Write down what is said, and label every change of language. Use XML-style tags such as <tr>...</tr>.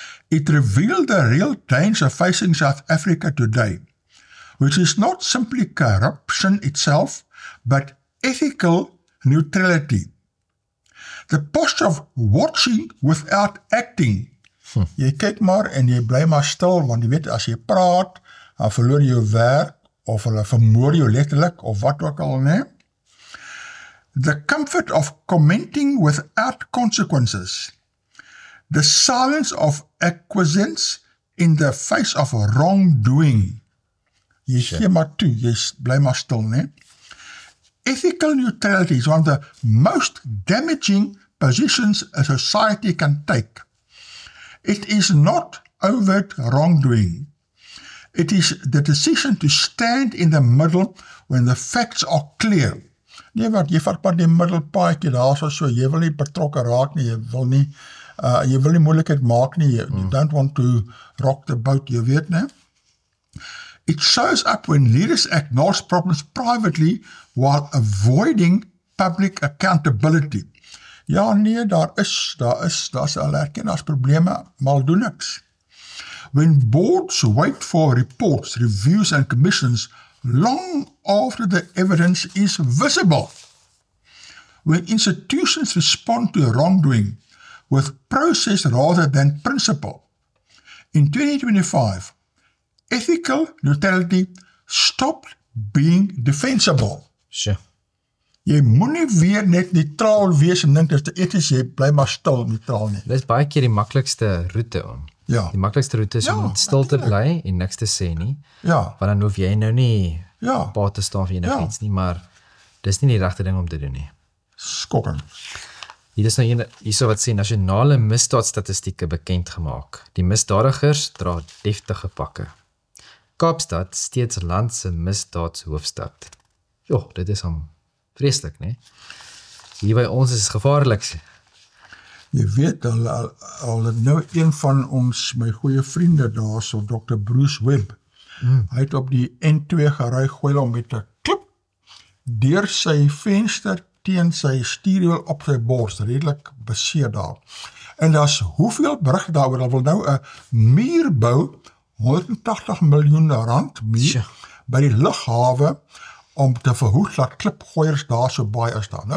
<en>It revealed the real danger facing South Africa today, which is not simply corruption itself, but ethical neutrality. The posture of watching without acting.</en> <af>Jy kyk maar en jy bly maar stil, want jy weet, as jy praat, dan verloor jy jou werk, of hulle vermoor jou letterlik, of wat ook al, nee?</af> <en>The comfort of commenting without consequences. The silence of acquiescence in the face of wrongdoing.</en> <af>Jy gee maar toe, jy bly maar stil, nee?</af> <en>Ethical neutrality is one of the most damaging positions a society can take. It is not overt wrongdoing. It is the decision to stand in the middle when the facts are clear.</en> <af>Nee, wat, jy vat maar die middelpaadjie daar so, jy wil nie betrokke raak nie, jy wil nie moeilikheid maak nie,</af> <en>you don't want to rock the boat,</en> <af>jy weet, nee?</af> <en>It shows up when leaders acknowledge problems privately while avoiding public accountability.</en> <af>Ja, nee, daar is al erken as probleme, maar doen niks.</af> <en>When boards wait for reports, reviews and commissions long after the evidence is visible. When institutions respond to wrongdoing with process rather than principle. In 2025, ethical neutrality stopped being defensible. Sure.</en> <af>Jy moet nie weer net neutraal wees en dink dit is eties, jy bly maar stil neutraal nie. Dit is baie keer die maklikste roete om. Ja. Die maklikste roete is om stil te bly en niks te sê nie. Ja. Want dan hoef jy nou nie pa te staan vir enigiets nie, maar dis nie die regte ding om te doen nie. Skokkend. Hier is nou hierso wat sê nasionale misdaadstatistieke bekend gemaak. Die misdadigers dra deftige pakke. Kaapstad steeds land se misdaadshoofstad. Jo, dit is hom vreeslik, nee. Hier by ons is gevaarlik. Jy weet, al het nou een van ons, my goeie vriende daar, so Dr. Bruce Webb, hy het op die N2 gery, gooi hom met 'n klip, deur sy venster teen sy stuurwiel op sy bors, redelik beseer daar. En daar's hoeveel berig daaroor, dat wil nou 'n muur bou, 180 miljoen rand muur, by die lughawe, om te verhoed dat klipgooiers daar so baie is daar.</af>